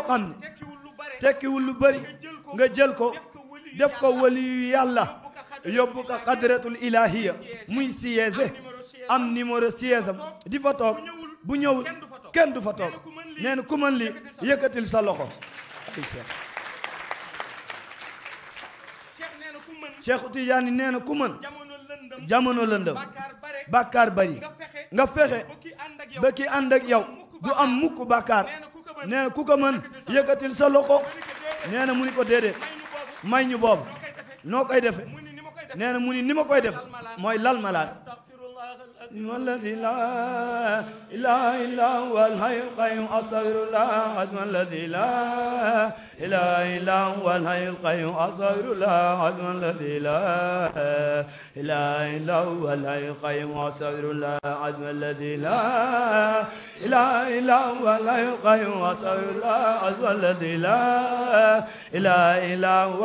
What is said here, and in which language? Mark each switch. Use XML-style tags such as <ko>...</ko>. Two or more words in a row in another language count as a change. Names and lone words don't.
<wo>xam ne tekkiwul lu bari nga jël ko def ko waliyu yàlla yóbbu ko</wo> <ar>الحضرة الإلهية</ar> <wo>muy siège am numéro siège am di fa toog bu ñëwul kenn du fa toog nee na ku mën lii yëkkatil sa loxo Cheikh Tidiane nee na ku mën jamono lëndëm bàkkaar bari nga fexe ba ki ànd ak yow du am mukk bàkkaar nee na ku ko mën yëkkatil sa loxo nee na mu ni ko déedéet may ñu boobu noo koy defe nee na mu ni ni ma koy def mooy lal malaan</wo> <ar>الذي لا إله إلا هو الحي القيوم أستغفر الله العظيم الذي لا إله إلا هو الحي القيوم أستغفر الله العظيم الذي لا إله إلا هو الحي القيوم أستغفر الله العظيم الذي لا إله إلا هو الحي القيوم أستغفر الله العظيم الذي لا إله إلا هو</ar>